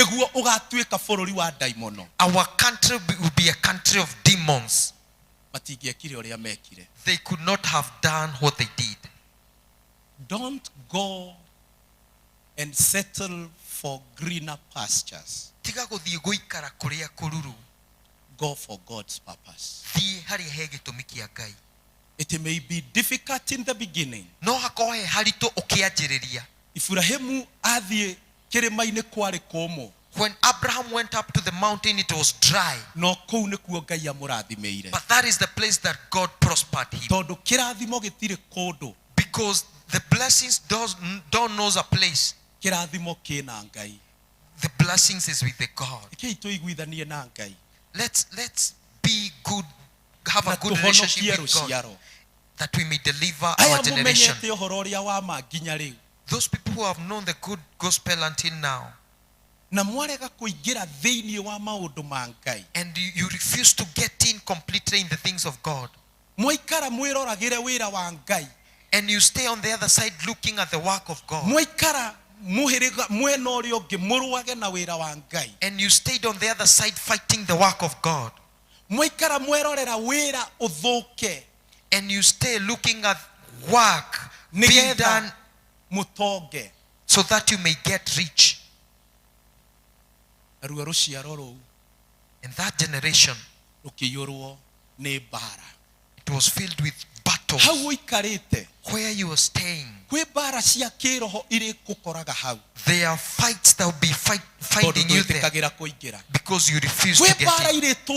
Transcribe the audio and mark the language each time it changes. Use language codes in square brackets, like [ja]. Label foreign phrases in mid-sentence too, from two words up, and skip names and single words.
[en] Our country will be a country of demons. They could not have done what they did. Don't go and settle for greener pastures. Go for God's purpose. [ki] Thiĩ harĩa he gĩtũmi kĩa Ngai. [en] It may be difficult in the beginning. [ki] No hakorwo he haritũ ũkĩanjĩrĩria. Ibrahimu athiĩ kĩrĩma-inĩ kwarĩ kũmũ. [en] When Abraham went up to the mountain, it was dry. [ki] No kũu nĩkuo Ngai amũrathimĩire. [en] But that is the place that God prospered him. [ki] Tondũ kĩrathimo gĩtirĩ kũndũ. [en] Because the blessings don't know a place. [ki] Kĩrathimo kĩna Ngai. [en] The blessings is with the God. [ki] Kĩi tũiguithanie na Ngai. [en] Let's be good, have a good relationship with God, that we may deliver our generation. Those people who have known the good gospel until now, [ki] na mwarega kuingira thĩinĩ wa maũndũ ma Ngai, [en] and you refuse to get in completely in the things of God, [ki] mwaikara mwĩroragĩre wĩra wa Ngai, [en] and you stay on the other side looking at the work of God, [ki] mwaikara muhĩrĩga mwena ũrĩa ũngĩ mũrũage na wĩra wa Ngai, [en] and you stayed on the other side fighting the work of God, [ki] mwaikara mwĩrorera wĩra ũthũke, [en] and you stay looking at work being done [ki] mutonge, [en] so that you may get rich. In that generation, it was filled with battles. Where you are staying, there are fights that will be finding you there because you refuse to get in.